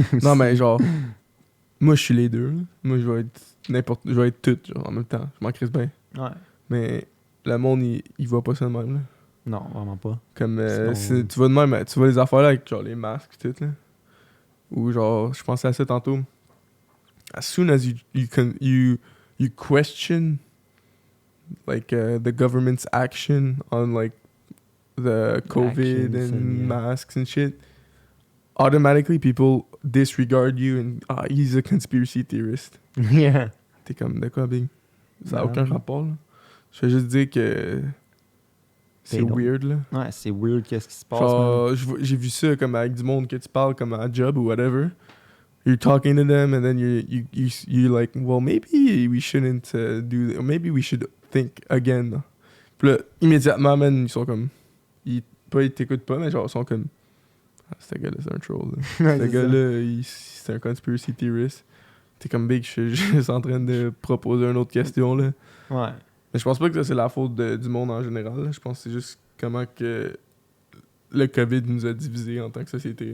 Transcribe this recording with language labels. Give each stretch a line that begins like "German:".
French: Non, mais genre, moi, je suis les deux, là. Moi, je vais être tout, genre, en même temps. Je m'en crisse bien. Ouais. Mais le monde, il voit pas ça de même, là. Non, vraiment pas. Comme, Sinon- tu vas de même, tu vois les affaires là avec genre les masques et tout, là. Ou genre, je pensais à ça tantôt.
English: As soon as you question like the government's action on like the COVID Actions and and, yeah. masks and shit, automatically people disregard you and he's a conspiracy theorist. Yeah.
French: T'es comme, de quoi, Big? Ça n'a Non. aucun rapport, là. Je vais juste dire que c'est non. weird, là. Ouais, c'est weird qu'est-ce qui se passe. man. Genre, j'ai vu ça comme avec du monde que tu parles comme à job ou whatever.
English: You're talking to them and then you're like, well, maybe we shouldn't do that. Or maybe we should think again.
French: Puis là, immédiatement, man, ils sont comme... Ils t'écoutent pas, mais genre, ils sont comme... Ah, ce gars-là, c'est un troll. Là. Ouais, Ce c'est gars-là, c'est un
English: conspiracy theorist.
French: T'es comme Big, je suis juste en train de proposer une autre question, là. ça. Ouais. Mais je pense pas que ça, c'est la faute du monde en général. Là. Je pense que c'est juste comment que le COVID nous a divisés en tant que société.